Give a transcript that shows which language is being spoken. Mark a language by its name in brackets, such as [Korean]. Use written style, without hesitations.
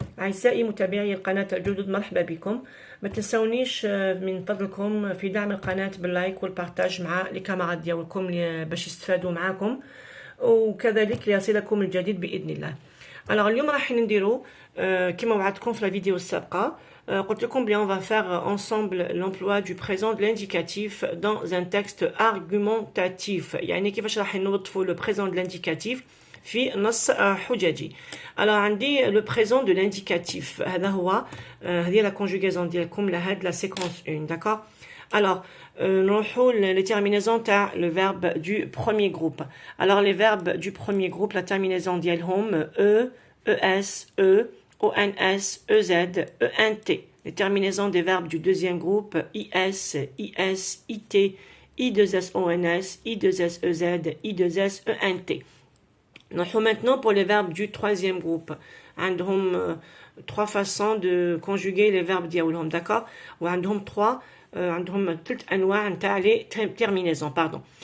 [Arabic] أعزائي متابعي القناة الجدد مرحبا بكم. ما تنسونيش من فضلكم في دعم القناة باللايك والبارتاج مع الكاميرات ديالكم باش يستفادوا معكم وكذلك ليصلكم الجديد بإذن الله. اليوم راح نديرو كما وعدتكم في الفيديو السابقة. قلت لكم بلي [French] on va faire ensemble l'emploi du présent de l'indicatif dans un texte argumentatif. [Arabic] يعني كيفاش راح نوظفوا [French] le présent de l'indicatif [Arabic] في نص حججي. [French] عندي le présent de l'indicatif [Arabic] هذا هو هذه [French] la conjugaison [Arabic] ديالكم لهاد [French] la séquence 1. d'accord. نروحوا les terminaisons تاع le verbe du premier groupe. Les verbes du premier groupe, la terminaison ديالهم e, es, e, ons, ez, ent. Les terminaisons des verbes du deuxième groupe is, is, it, i2s-ons, i2s-ez, i2s, ent. [Arabic] نروحوا [French] maintenant pour les verbes du troisième groupe. عندهم trois façons de conjuguer les verbes ديالهم, d'accord. [Arabic] وعندهم عندهم ثلاث انواع نتاع لي terminaisons, pardon.